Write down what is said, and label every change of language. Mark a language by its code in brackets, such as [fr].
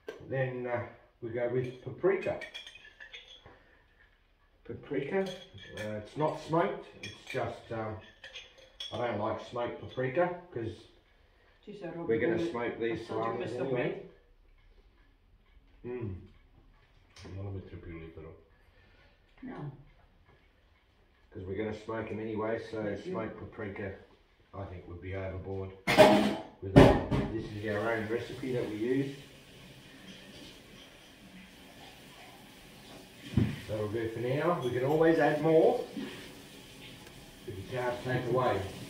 [en] Then we go with paprika. Paprika, it's not smoked, it's just, I don't like smoked paprika because we're going to smoke these salamis anyway. [it] Non lo mettere più lì però. No. [en] Because we're going to smoke them anyway, so smoked paprika I think would be overboard. This is our own recipe that we use. That'll do for now. We can always add more if you can't take away.